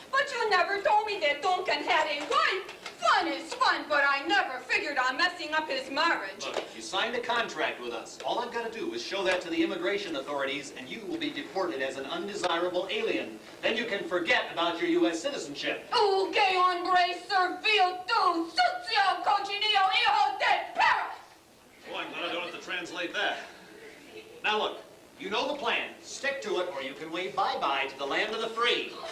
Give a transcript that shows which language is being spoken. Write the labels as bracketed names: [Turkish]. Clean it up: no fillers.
[English] But you never told me that Duncan had a wife. Fun is fun, but I never figured on messing up his marriage. Look, you signed a contract with us. All I've got to do is show that to the immigration authorities, and you will be deported as an undesirable alien. Then you can forget about your U.S. citizenship. [Spanish] Que hombre servil tu, sucio cochinillo hijo de perra! [English] Boy, I'm glad I don't have to translate that. Now look, you know the plan. Stick to it, or you can wave bye-bye to the land of the free.